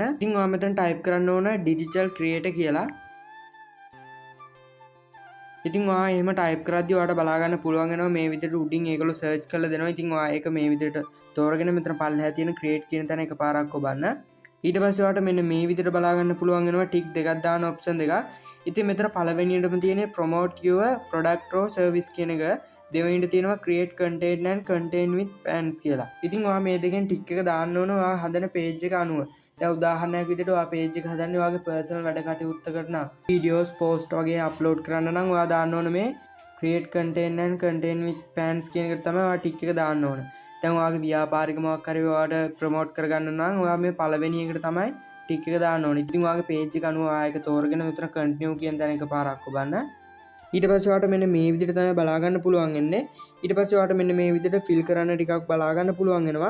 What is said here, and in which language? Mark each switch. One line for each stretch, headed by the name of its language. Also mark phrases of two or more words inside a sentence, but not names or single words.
Sinhala: ඉතින් ඔයා මෙතන type කරන්න ඕන
English: digital creator
Sinhala: කියලා. ඉතින් ඔයා එහෙම type කරද්දී ඔයාට බලා ගන්න පුළුවන් වෙනවා මේ විදිහට උඩින් ඒගොල්ලෝ search කරලා දෙනවා. ඉතින් ඔයා ඒක මේ විදිහට තෝරගෙන මෙතන පල්ලෙහා තියෙන create කියන තැන එකපාරක් ඔබන්න. ඊට පස්සේ ඔයාට මෙන්න මේ විදිහට බලා ගන්න පුළුවන් වෙනවා ටික් දෙකක් දාන ඔප්ෂන් දෙකක්. ඉතින් මෙතන පළවෙනියටම තියෙන්නේ
English: promote your product or service
Sinhala: කියන එක. දෙවෙනියට තියෙනවා
English: create content and content with fans
Sinhala: කියලා. ඉතින් ඔයා මේ දෙකෙන් ටික් එක දාන්න ඕන ඔයා හදන page එක අනුව. දැන් උදාහරණයක් විදිහට ඔයා page එක හදන්නේ ඔයාගේ personal වැඩ කටයුත්තකට නම්
English: videos post
Sinhala: වගේ upload කරන්න නම් ඔයා දාන්න ඕන මේ
English: create content and content with fans
Sinhala: කියන එක තමයි ඔයා ටික් එක දාන්න ඕන. දැන් ඔයාගේ ව්‍යාපාරික මොකක් හරි ඔයාට ප්‍රොමෝට් කරගන්න නම් ඔයා මේ පළවෙනි එකට තමයි ටික් එක දාන්න ඕනේ. ඉතින් ඔයාගේ page එක අනුව ඔයා ඒක තෝරගෙන මෙතන continue කියන තැන එකපාරක් ඔබන්න. ඊට පස්සේ ඔයාට මෙන්න මේ විදිහට තමයි බලා ගන්න පුළුවන් වෙන්නේ. ඊට පස්සේ ඔයාට මෙන්න මේ විදිහට fill කරන්න ටිකක් බලා ගන්න පුළුවන් වෙනවා.